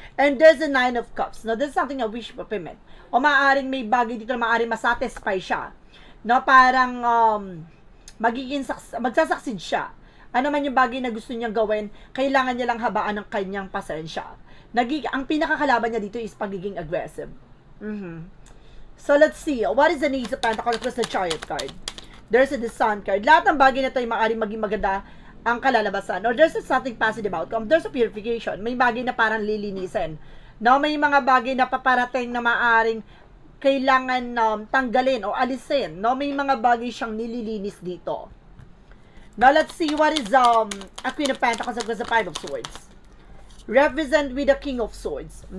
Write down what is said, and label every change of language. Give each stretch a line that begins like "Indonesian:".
English: And there's a Nine of Cups. No, there's something a wish fulfillment.
Filipino: O maaaring may bagay dito na maaaring masatisfy siya. No, parang magsasucceed siya. Ano man yung bagay na gusto niyang gawin, kailangan niya lang habaan ng kanyang pasensya. Ang pinakakalaban niya dito is pagiging aggressive.
English: So, let's see. What is the Ace of Pentacles plus the Chariot card? There's the Sun card.
Filipino: Lahat ng bagay na ito ay maaaring maging maganda ang kalalabasan.
English: Or there's something positive outcome. There's a purification.
Filipino: May bagay na parang lilinisin. No, may mga bagay na paparating na maaaring kailangan tanggalin o alisin. No, may mga bagay siyang nililinis dito.
English: Now, let's see what is a Queen of Pentacles plus the Five of Swords. Represent with the King of Swords.